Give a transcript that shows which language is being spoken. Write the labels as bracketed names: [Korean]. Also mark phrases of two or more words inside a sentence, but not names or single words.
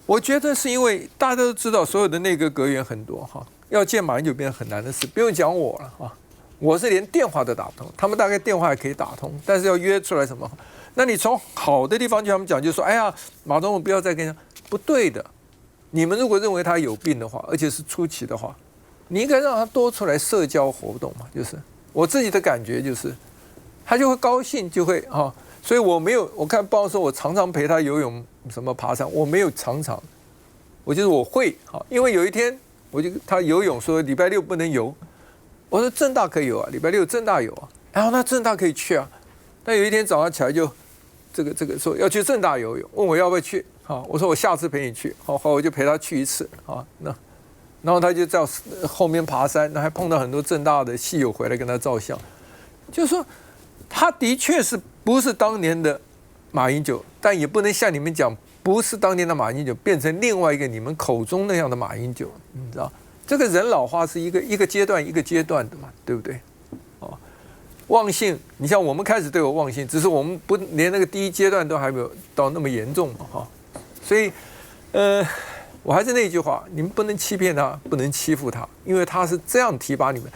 [Chinese] 我覺得是因為大家都知道，所有的內閣閣員很多要見馬英九變成很難的事，不用講我了我是連電話都打不通，他們大概電話也可以打通，但是要約出來什麼？那你從好的地方就他們講，就說哎呀，馬總統不要再跟人家，不對的。你們如果認為他有病的話，而且是初期的話，你應該讓他多出來社交活動嘛。就是我自己的感覺就是，他就會高興，就會所以我沒有，我看報說我常常陪他游泳，什麼爬山，我沒有常常，我就是我會因為有一天他游泳說禮拜6不能游，我說政大可以游啊，禮拜6政大有啊，然後那政大可以去啊，但有一天早上起來就這個說要去政大游泳，問我要不要去。我說我下次陪你去，好，我就陪他去1次然後他就在後面爬山，還碰到很多政大的系友回來跟他照相，就是說他的確是不是當年的馬英九，但也不能像你們講不是當年的馬英九變成另外一個你們口中那樣的馬英九，你知道這個人老化是一個階段一個階段的嘛，對不對？忘性，你像我們開始都有忘性，只是我們不連那個第一階段都還沒有到那麼嚴重嘛所以，我還是那句話，你們不能欺騙他，不能欺負他，因為他是這樣提拔你們。